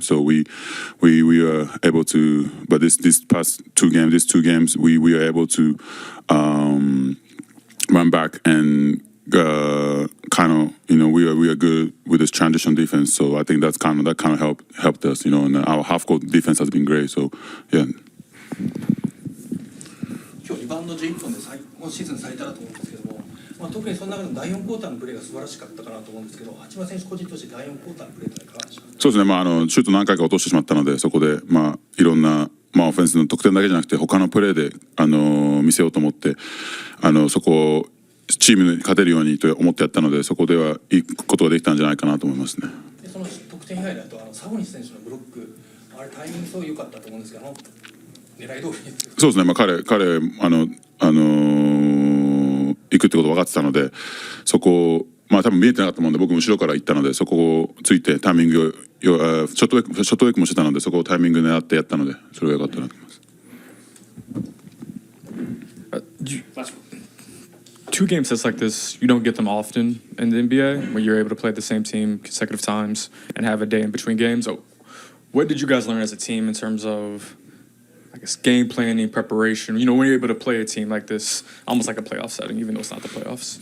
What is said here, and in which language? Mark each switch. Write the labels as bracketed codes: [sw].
[en] So we are able to, but this past two games, we are able to run back and kind of, we are good with this transition defense. So I think that kind of helped us, and our half court defense has been great. So yeah. [ja] 今日リバウンド11本で今シーズン最多だと思うんですけども、特にその中でも第4クォーターのプレーが素晴らしかったかなと思うんですけど、八村選手個人として第4クォーターのプレーというのはいかがでしょうか。そうですね、シュート何回か落としてしまったので、そこでいろんなオフェンスの得点だけじゃなくて他のプレーで見せようと思ってそこをチームに勝てるようにと思ってやったので、そこではいいことができたんじゃないかなと思いますね。でその得点以外だとサボニス選手のブロック、あれタイミングすごい良かったと思うんですけど、狙い通りに。そうですね、彼行くってこと分かってたので、そこを多分見えてなかったもんで僕も後ろから行ったので、そこをついてタイミングショットウェイクもしてたので、そこをタイミング狙ってやったので、それが良かったなと思います。 [en] Two game sets like this, you don't get them often in the NBA, where you're able to play the same team consecutive times and have a day in between games. So what did you guys learn as a team in terms of, I guess, game planning, preparation? You know, when you're able to play a team like this, almost like a playoff setting, even though it's not the playoffs.